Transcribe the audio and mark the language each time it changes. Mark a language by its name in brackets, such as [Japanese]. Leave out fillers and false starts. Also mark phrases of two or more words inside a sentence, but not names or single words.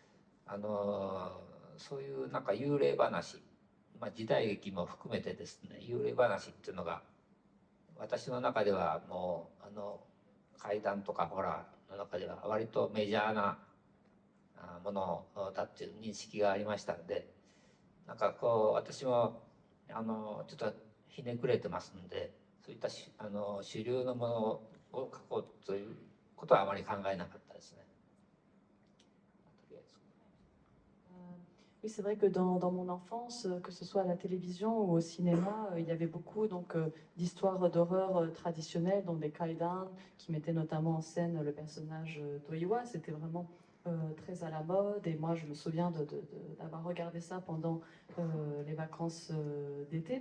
[Japanese] そういうなんか幽霊話、時代劇も含めてですね、幽霊話っていうのが私の中ではもう怪談とかホラーの中では割とメジャーなものだっていう認識がありましたので、なんかこう私もちょっとひねくれてますので、そういった主流のものを書こうということはあまり考えなかったですね。 [French] Oui, c'est vrai que dans mon enfance, que ce soit à la télévision ou au cinéma, il y avait beaucoup d'histoires d'horreur traditionnelles, donc des kaidan, qui mettaient notamment en scène le personnage d'Oiwa. C'était vraiment très à la mode. Et moi, je me souviens d'avoir regardé ça pendant les vacances d'été.